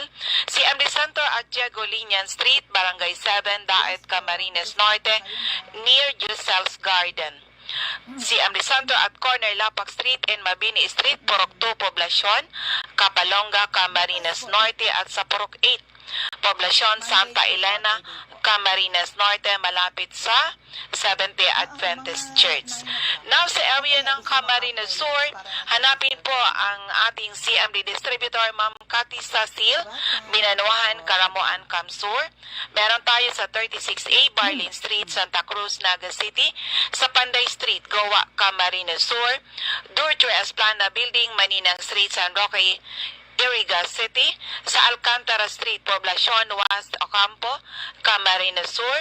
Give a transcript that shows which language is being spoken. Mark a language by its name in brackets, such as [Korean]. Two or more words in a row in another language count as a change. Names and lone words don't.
[English] CMD Center at Diego Linian Street, Barangay 7, Daet, Camarines Norte, near Giselle's Garden. CMD Center at corner Lapak Street and Mabini Street, Purok 2, Poblacion, Kapalonga, Camarines Norte, [Filipino] at sa [English] Purok 8, Poblasyon Santa Elena, Camarines Norte, [Filipino] malapit sa [English] Seventh-day Adventist Church. [Filipino] Now, sa area ng Camarines Sur, hanapin po ang ating CMD distributor, Ma'am Cathy Sasil, Binanuhan, Karamuan, Kamsur. Meron tayo sa 36A, Barlin Street, Santa Cruz, Naga City, sa Panday Street, Goa, Camarines Sur, Durture Esplana Building, Maninang Street, San Roque, Iriga City, sa Alcantara Street, Poblacion West, Ocampo, Camarines Sur,